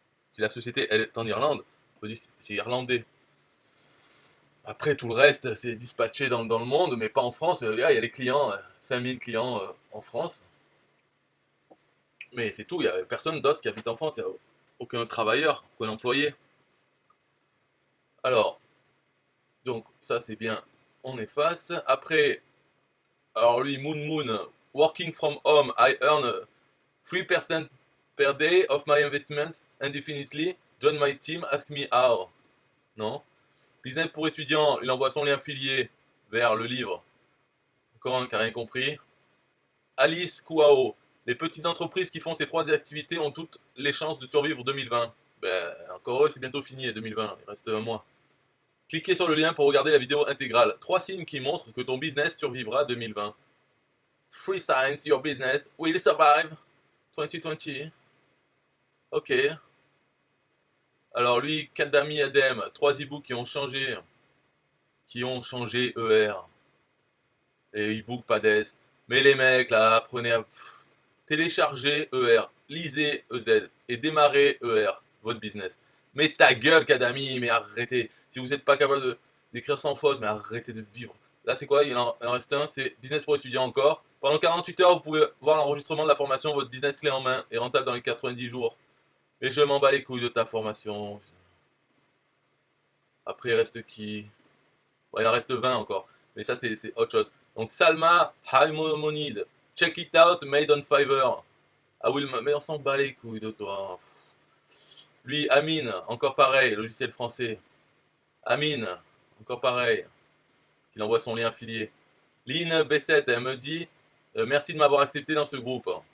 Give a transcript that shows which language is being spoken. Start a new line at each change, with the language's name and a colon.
French: Si la société elle est en Irlande, on peut dire c'est irlandais. Après, tout le reste, c'est dispatché dans le monde, mais pas en France. Il y a les clients, 5000 clients en France. Mais c'est tout, il n'y a personne d'autre qui habite en France. Il n'y a aucun travailleur, aucun employé. Alors, donc ça c'est bien, on efface. Après, alors lui,
English: Moon, working from home, I earn 3% per day of my investment indefinitely. Join my team, ask me how. Non.
French: Business pour étudiants, il envoie son lien affilié vers le livre. Encore un qui n'a rien compris. Alice Kouao, les petites entreprises qui font ces 3 activités ont toutes les chances de survivre 2020. Ben, encore eux, c'est bientôt fini 2020, il reste un mois. Cliquez sur le lien pour regarder la vidéo intégrale. 3 signes qui montrent que ton business survivra 2020.
English: 3 signs your business will survive 2020.
French: Ok. Alors lui, Kadami Adem, 3 e-books qui ont changé ER. Et e-book pas d'S. Mais les mecs là, prenez à télécharger ER, lisez EZ et démarrez ER, votre business. Mais ta gueule Kadami, mais arrêtez. Si vous n'êtes pas capable d'écrire sans faute, mais arrêtez de vivre. Là c'est quoi? Il en reste un, c'est business pour étudiants encore. Pendant 48 heures, vous pouvez voir l'enregistrement de la formation, votre business clé en main est rentable dans les 90 jours. Et je m'en bats les couilles de ta formation. Après, il reste qui? Bon, il en reste 20 encore. Mais ça, c'est autre chose. Donc, Salma Haimonide.
English: Check it out, made on Fiverr.
French: Ah oui, mais on s'en bat les couilles de toi. Lui, Amine, encore pareil, logiciel français. Amine, encore pareil. Il envoie son lien affilié. Lynn B7, elle me dit merci de m'avoir accepté dans ce groupe.